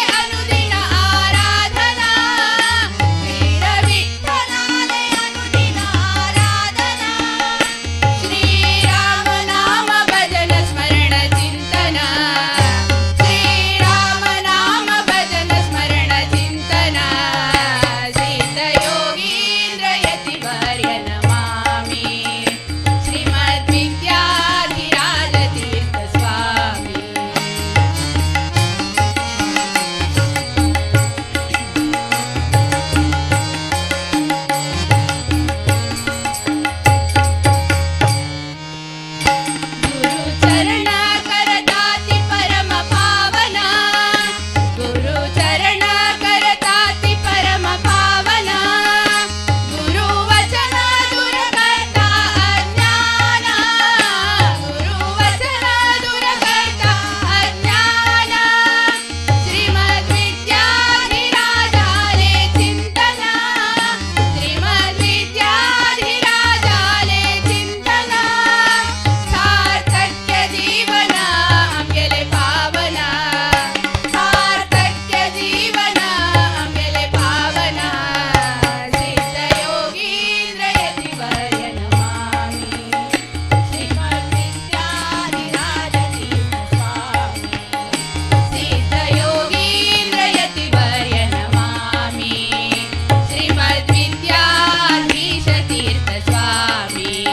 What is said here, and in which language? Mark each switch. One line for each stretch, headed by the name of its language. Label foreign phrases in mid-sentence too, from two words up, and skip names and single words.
Konkani: अनुदिन आराधना वीर विठ्ठलाले अनुदिन आराधना श्रीराम नाम भजन स्मरण चिंतन श्रीराम नाम भजन स्मरण चिंतन
Sanskrit: सिद्धयोगीन्द्र यतिवर्य नमामि श्रीमद्विद्याधिराजतीर्थस्वामी
Konkani: गुरुचरण करताति परम पावना गुरुचरण करताति परम पावना गुरुवचन दूर करता अज्ञान गुरुवचन दूर करता अज्ञान श्रीमद्विद्याधिराजाले चिंतन श्रीमद्विद्याधिराजाले चिंतन सार्थक्य जीवन आमगेले पावना सार्थक्य जीवन आमगेले पावना
Sanskrit: सिद्धयोगीन्द्र यतिवर्य नमामि श्रीमद्विद्याधिराजतीर्थस्वामी सिद्धयोगीन्द्र यतिवर्य नमामि श्रीमद्विद्याधीशतीर्थस्वामी